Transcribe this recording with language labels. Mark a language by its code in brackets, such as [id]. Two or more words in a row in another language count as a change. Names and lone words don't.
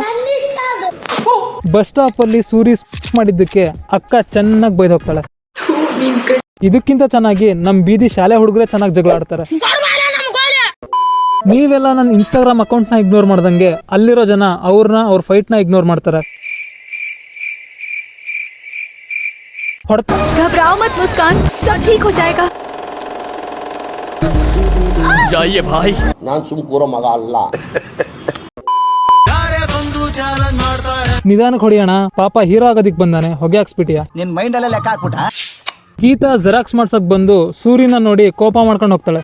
[en] bus stop [kn] ಅಲ್ಲಿ ಸೂರಿ ಮಾಡಿದ್ದಕ್ಕೆ ಅಕ್ಕ ಚೆನ್ನಾಗಿ ಬೈದ್ ಹೋಗ್ತಾಳೆ. ಇದಕ್ಕಿಂತ ಚೆನ್ನಾಗಿ ನಮ್ ಬೀದಿ ಶಾಲೆ ಹುಡುಗರೇ ಚೆನ್ನಾಗಿ ಜಗಳ ಆಡ್ತಾರೆ. ನೀವೆಲ್ಲ ನನ್ನ ಇನ್ಸ್ಟಾಗ್ರಾಮ್ ಅಕೌಂಟ್ ನ ಇಗ್ನೋರ್ ಮಾಡ್ದಂಗೆ ಅಲ್ಲಿರೋ ಜನ ಅವ್ರ ಫೈಟ್ ನ ಇಗ್ನೋರ್ ಮಾಡ್ತಾರೆ. [hi] घबराओ मत मुस्कान, सब ठीक हो जाएगा. जाइए भाई. [kn] ನಾನ್ ಸುಮ್ ಕೂರೋ ಮಗ ಅಲ್ಲ. ನಿಧಾನಕ್ಕೆ ಹೊಡಿಯೋಣ, ಪಾಪ ಹೀರೋ ಆಗೋದಿಕ್ ಬಂದಾನೆ, ಹೊಗೆ ಹಾಕ್ಸ್ಬಿಟ್ಟಿಯಾ? ನಿನ್ ಮೈಂಡ್ ಅಲ್ಲೇ ಲೆಕ್ಕ ಹಾಕ್ಬಿಟ್ಟ. ಗೀತಾ ಜೆರಾಕ್ಸ್ ಮಾಡ್ಸಕ್ ಬಂದು ಸೂರಿನ ನೋಡಿ ಕೋಪ ಮಾಡ್ಕೊಂಡು ಹೋಗ್ತಾಳೆ.